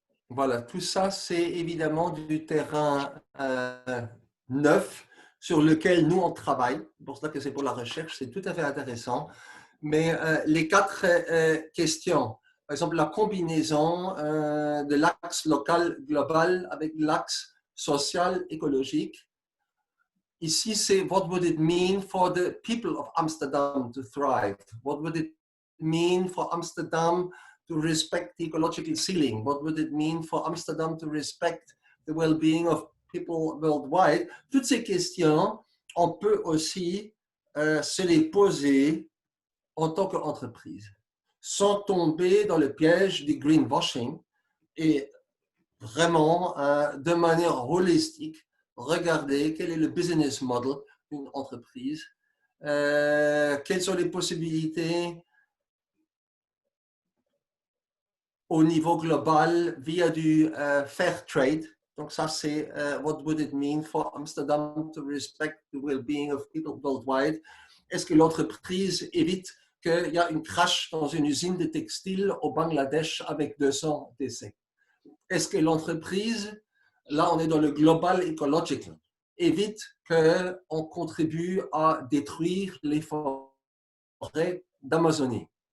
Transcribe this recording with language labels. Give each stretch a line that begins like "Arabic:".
French: Voilà, tout ça, c'est évidemment du terrain neuf sur lequel nous, on travaille. C'est pour ça que c'est pour la recherche, c'est tout à fait intéressant. Mais les 4 questions, par exemple, la combinaison de l'axe local global avec l'axe social écologique. Ici, c'est
English: what would it mean for the people of Amsterdam to thrive? What would it mean for Amsterdam to respect the ecological ceiling? What would it mean for Amsterdam to respect the well-being of people worldwide?
French: Toutes ces questions, on peut aussi se les poser en tant qu'entreprise, sans tomber dans le piège du greenwashing et vraiment, de manière holistique, regarder quel est le business model d'une entreprise, quelles sont les possibilités au niveau global via du fair trade. Donc ça, c'est
English: what would it mean for Amsterdam to respect the well-being of people worldwide?
French: Est-ce que l'entreprise évite qu'il y a une crash dans une usine de textile au Bangladesh avec 200 décès? Est-ce que l'entreprise, là on est dans le global ecological, évite qu'on contribue à détruire les forêts d'Amazonie?